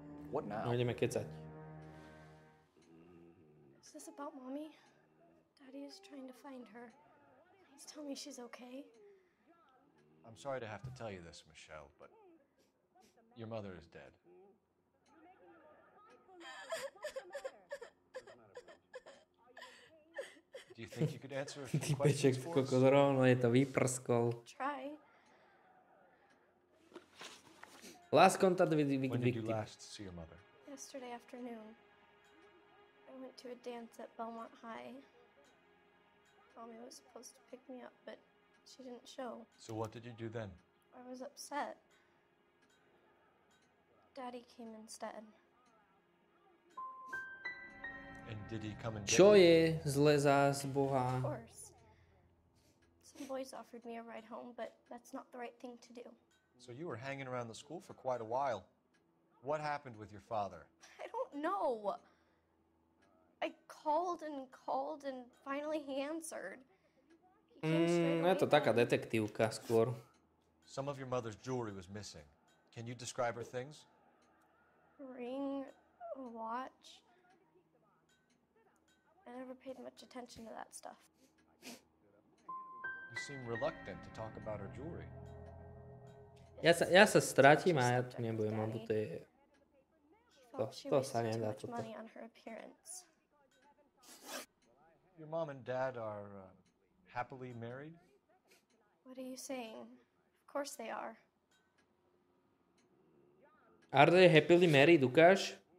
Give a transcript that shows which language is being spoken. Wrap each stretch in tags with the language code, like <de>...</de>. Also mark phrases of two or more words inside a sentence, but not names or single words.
<en>What now?</en> <sk>No ideme kecať.</sk> <en>Is this about Mommy? Daddy is trying to find her. Please tell me she's okay. I'm sorry to have to tell you this, Michelle, but your mother is dead. Do you think you could answer a few questions for us?</en> <sk>Rovno je to vyprskol.</sk> <en>Try. Last contact with When did you victim. last see your mother? Yesterday afternoon, I went to a dance at Belmont High. Mommy was supposed to pick me up, but she didn't show. So what did you do then? I was upset. Daddy came instead. And did he come and get</en> <sk>Čo</sk> <en>you?</en> <sk>je zle zás</sk> <en>Of</en> <sk>Boha?</sk> <en>course. Some boys offered me a ride home, but that's not the right thing to do. So you were hanging around the school for quite a while. What happened with your father? I don't know. I called and finally he answered. He came straight</en> <sk>Je to</sk> <en>away</en> <sk>taká</sk> <en>then.</en> <sk>detektívka skôr.</sk> <en>Some of your mother's jewelry was missing. Can you describe her things? A ring, a watch. I never paid much attention to that stuff. You seem reluctant to talk about her jewelry.</en> <sk>Ja sa stratím a ja tu nebudem, lebo to je...</sk> <en>Felt she</en> <sk>To sa</sk> <en>wasted too</en> <sk>nedá</sk> <en>much</en> <sk>toto.</sk> <en>money on her appearance. Your mom and dad are happily married? What are you saying? Of course they are. Are they happily married, ukáž?</en>